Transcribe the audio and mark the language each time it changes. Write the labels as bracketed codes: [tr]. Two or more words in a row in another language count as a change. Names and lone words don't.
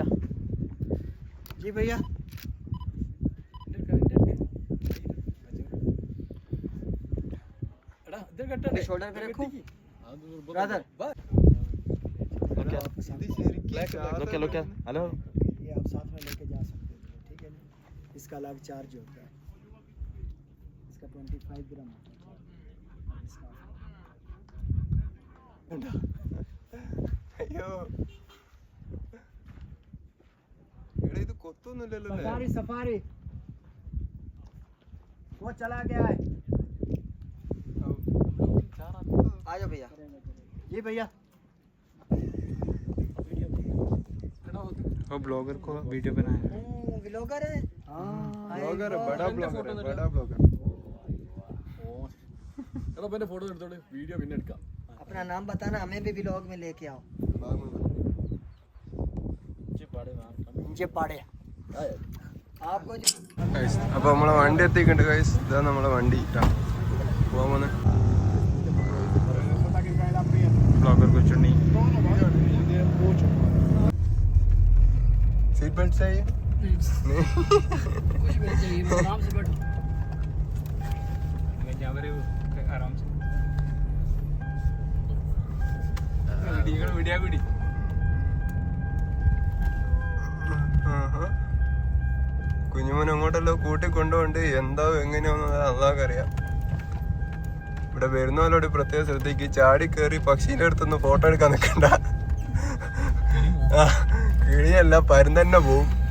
[hi] जी भैया, शोल्डर पे रखो ब्रदर। लोग क्या हेलो, ये आप साथ में लेके जा सकते हो, ठीक है ना। इसका अलग चार्ज होता है, इसका 25 ग्राम होता है। [ml] അയ്യോ, എടാ ഇത് കൊത്തൊന്നുമില്ലല്ലോ. [hi] सफारी सफारी वो चला गया है। आ जाओ भैया। जी भैया, वो ब्लॉगर को वीडियो बनाया है। व्लॉगर है, ब्लॉगर, बड़ा ब्लॉगर है, बड़ा ब्लॉगर। [ml] എടാ പിന്നെ ഫോട്ടോ എടുത്തോളൂ, വീഡിയോ പിന്നെ എടുക്കാം. [hi] अपना नाम बताना, हमें भी व्लॉग में लेके आओ। पाड़े आपको [ml] അപ്പോൾ നമ്മളെ വണ്ടി എത്തിക്കുന്നുണ്ട് ഗൈസ്. ഇതാ നമ്മളെ വണ്ടി പോകാൻ പോന്നെ. [hi] ब्लॉगर को चुनी [en] seat belt [hi] चाहिए नहीं, कुछ भी चाहिए, आराम से बैठो। आराम से वीडियो वीडियो [ml] കുഞ്ഞുമോൻ അങ്ങോട്ടല്ലോ കൂട്ടിക്കൊണ്ടുകൊണ്ട് എന്താവും എങ്ങനെയാണെന്ന് അള്ളാഹ്ക്കറിയാം. ഇവിടെ വരുന്നവരോട് പ്രത്യേകം ശ്രദ്ധിക്ക്, ചാടി കയറി പക്ഷീൻ്റെ അടുത്തൊന്ന് ഫോട്ടോ എടുക്കാൻ നിൽക്കണ്ട. കിളിയല്ല, പരുന്തന്നെ പോവും.